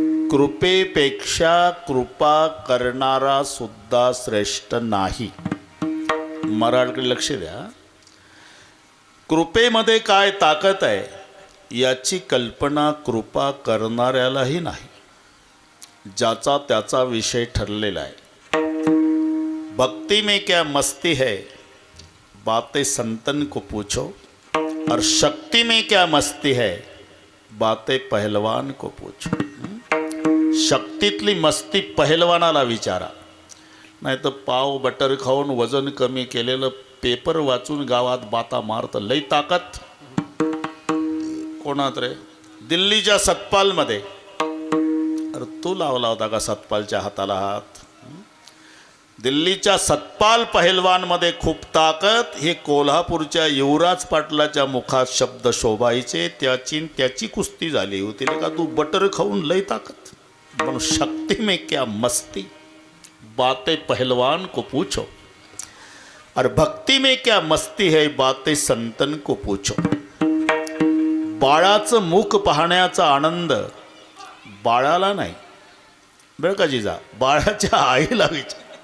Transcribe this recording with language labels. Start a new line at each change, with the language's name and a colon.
Marathi: कृपेपेक्षा कृपा करणारा सुद्धा श्रेष्ठ नाही. मराठीकडे लक्ष द्या. कृपेमध्ये काय ताकद आहे याची कल्पना कृपा करणाऱ्यालाही नाही. ज्याचा त्याचा विषय ठरलेला आहे.
Hindi: भक्ति में क्या मस्ती है बातें संतन को पूछो, और शक्ति में क्या मस्ती है बातें पहलवान को पूछो.
Marathi: शक्तीतली मस्ती पहलवानाला विचारा. नाही तर पाव बटर खाऊन वजन कमी केलेलं पेपर वाचून गावात बाता मारत लई ताकद कोणात रे. दिल्लीच्या सतपालमध्ये, अरे तू लावला होता का सतपालच्या हाताला हात? दिल्लीच्या सतपाल पहलवानमध्ये खूप ताकद. हे कोल्हापूरच्या युवराज पाटलाच्या मुखात शब्द शोभायचे. त्याची कुस्ती झाली होती का तू बटर खाऊन लई ताकद.
Hindi: म्हणून शक्ति में क्या मस्ती बातें पहलवान को पूछो, और भक्ति में क्या मस्ती है बातें संतन को पूछो.
Marathi: बाळाचं मुख पाहण्याचा आनंद बाळाला नाही बरं का जिजा, बाळाच्या आईला विचार.